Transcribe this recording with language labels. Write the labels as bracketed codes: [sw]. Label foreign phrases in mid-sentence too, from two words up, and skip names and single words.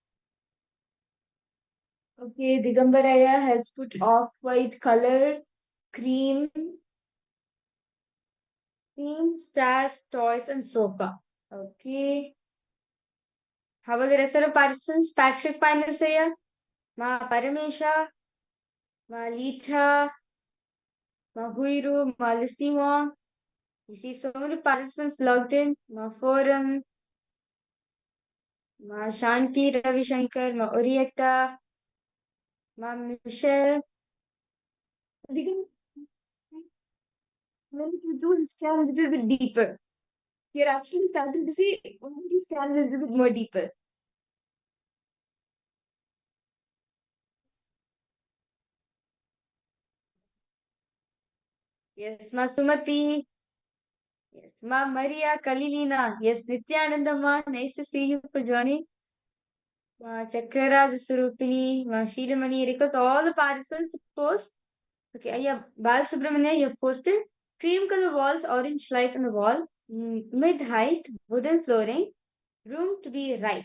[en] Okay, Digambaraya has put off-white color, cream, Stars, toys, and sofa. okay, How are the rest of the participants? Patrick Painasaya, Ma Paramesha, Ma Lita, Ma Huiru, Ma Lissimo. You see so many participants logged in. Ma Forum, Ma Shanti Ravishankar, Ma Orietta, Ma Michelle. Digam, when you do scan a little bit deeper, you're actually starting to see when you scan a little bit more deeper. Yes, Ma Sumati. Yes, Ma Maria Kalilina. Yes, Nithyananda Ma. Nice to see you for joining. Ma Chakraraj Surupini, Ma Shilamani. Request all the participants to post. Okay, yeah, Bal Subramania, you have posted. Cream color walls, orange light on the wall, mid height, wooden flooring, room to be right.